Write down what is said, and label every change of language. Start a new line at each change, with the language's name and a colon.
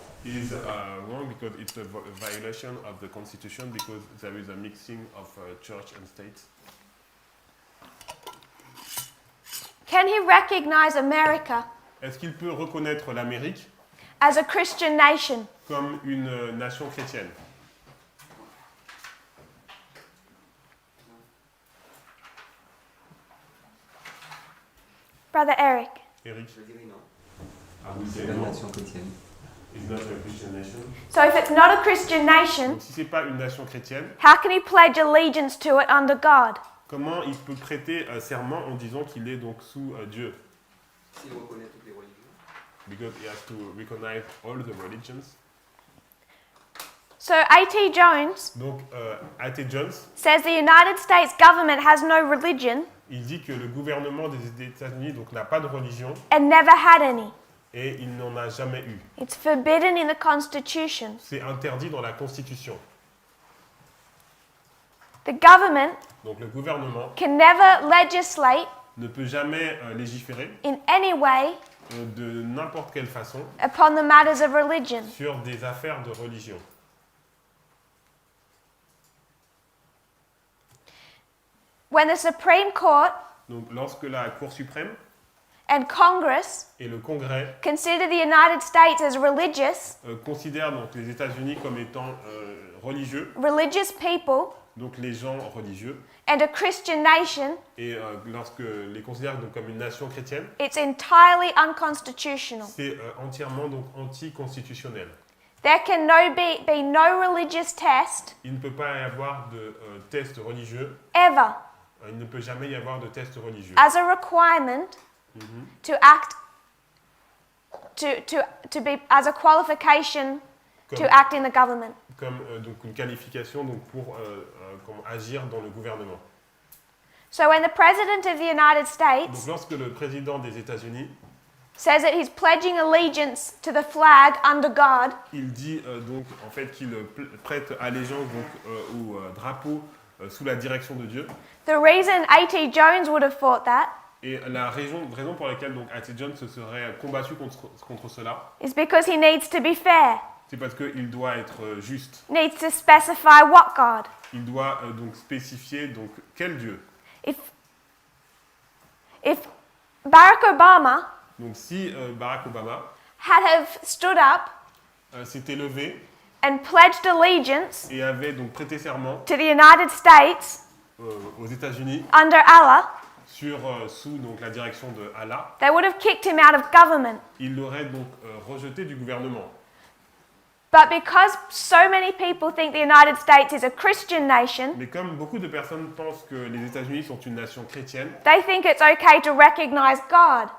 English: Is wrong because it's a violation of the constitution because there is a mixing of church and state. Can he recognize America
French: Est-ce qu'il peut reconnaître l'Amérique
English: as a Christian nation?
French: comme une nation chrétienne?
English: Brother Eric. Eric?
French: Je dirais non. Ah oui, C'est c'est la non. nation chrétienne.
English: It's not a Christian nation. So if it's not a Christian nation,
French: Donc si c'est pas une nation chrétienne,
English: how can he pledge allegiance to it under God?
French: comment il peut prêter serment en disant qu'il est donc sous Dieu? S'il reconnaît toutes les religions.
English: Because he has to recognize all the religions. So A.T. Jones
French: Donc A.T. Jones,
English: says the United States government has no religion
French: il dit que le gouvernement des États-Unis donc n'a pas de religion
English: and never had any.
French: et il n'en a jamais eu.
English: It's forbidden in the Constitution.
French: C'est interdit dans la Constitution.
English: The government
French: Donc le gouvernement
English: can never legislate
French: ne peut jamais légiférer
English: in any way
French: de n'importe quelle façon
English: upon the matters of religion.
French: sur des affaires de religion.
English: When the Supreme Court
French: Donc lorsque la Cour suprême
English: and Congress
French: et le Congrès
English: consider the United States as religious,
French: considèrent donc les États-Unis comme étant religieux,
English: religious people,
French: donc les gens religieux,
English: and a Christian nation,
French: et lorsque les considèrent donc comme une nation chrétienne,
English: it's entirely unconstitutional.
French: c'est entièrement donc anticonstitutionnel.
English: There can be no religious test
French: Il ne peut pas y avoir de test religieux,
English: ever
French: il ne peut jamais y avoir de test religieux.
English: as a requirement to act to be as a qualification to
French: Comme,
English: act in the government.
French: comme donc une qualification donc pour comment agir dans le gouvernement.
English: So when the president of the United
French: Donc
English: States
French: lorsque le président des États-Unis
English: says that he's pledging allegiance to the flag under God,
French: il dit donc en fait qu'il prête allégeance donc au drapeau sous la direction de Dieu.
English: the reason A.T. Jones would have thought that
French: Et la raison pour laquelle donc A.T. Jones se serait combattu contre cela,
English: is because he needs to be fair.
French: c'est parce qu'il doit être juste.
English: Needs to specify what God.
French: Il doit donc spécifier donc quel Dieu.
English: If Barack Obama
French: Donc si Barack Obama
English: had have stood up
French: s'était levé
English: and pledged allegiance
French: et avait donc prêté serment
English: to the United States
French: aux États-Unis
English: under Allah,
French: sous donc la direction de Allah,
English: they would have kicked him out of government.
French: il l'aurait donc rejeté du gouvernement.
English: But because so many people think the United States is a Christian nation,
French: Mais comme beaucoup de personnes pensent que les États-Unis sont une nation chrétienne,
English: they think it's okay to recognize God.